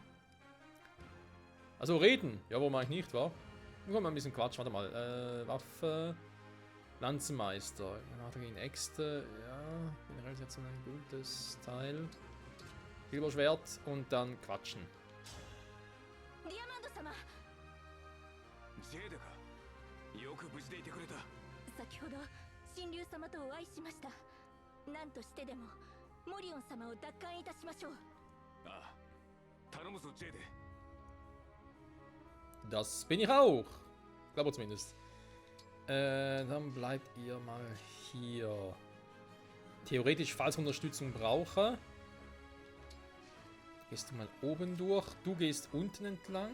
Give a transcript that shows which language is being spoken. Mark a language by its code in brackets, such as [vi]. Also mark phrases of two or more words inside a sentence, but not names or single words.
[de] Also reden. Ja, warum eigentlich nicht, wa? Dann kommen wir ein bisschen Quatsch. Warte mal. Waffe. Lanzenmeister, Granate gegen Äxte, ja, generell ist jetzt ein gutes Teil. Silberschwert und dann quatschen. [ja] 先ほど神竜様とお会いしました。何としてでもモリオン様を奪還いたしましょう。ああ、頼むぞジェーデ。 [de] Das bin ich auch. Glaube zumindest. Dann bleibt ihr mal hier. Theoretisch, falls ich Unterstützung brauche. Gehst du mal oben durch. Du gehst unten entlang.